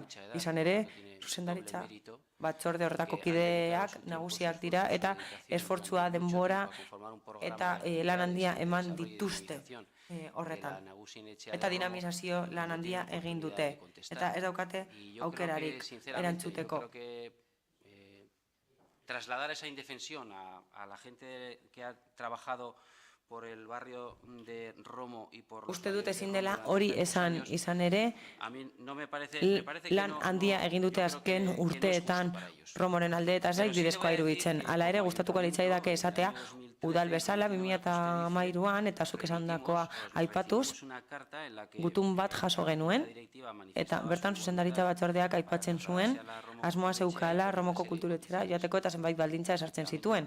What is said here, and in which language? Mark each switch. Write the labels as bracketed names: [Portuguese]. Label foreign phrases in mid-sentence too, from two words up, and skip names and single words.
[Basque] Izan ere, zuzendaritza batzorde horretako kideak nagusiak dira eta esfortzua, denbora eta lan handia eman dituzte horretan. Eta dinamizazio lan handia egin dute. Eta ez daukate aukerarik erantzuteko. [Spanish] Trasladar esa indefensión a la gente que ha trabajado por el barrio de Romo y por [Basque] Uste dut ezin dela hori esan izan ere, lan handia egin dute azken urteetan Romoren alde eta ez bidezkoa iruditzen. Hala ere, gustatuko litzaidake esatea, udal bezala 2013an eta zuk esandakoa aipatuz, gutun bat jaso genuen, eta bertan zuzendaritza batzordeak aipatzen zuen, asmoa zeukala Romoko kulturetxera joateko eta zenbait baldintza esartzen zituen.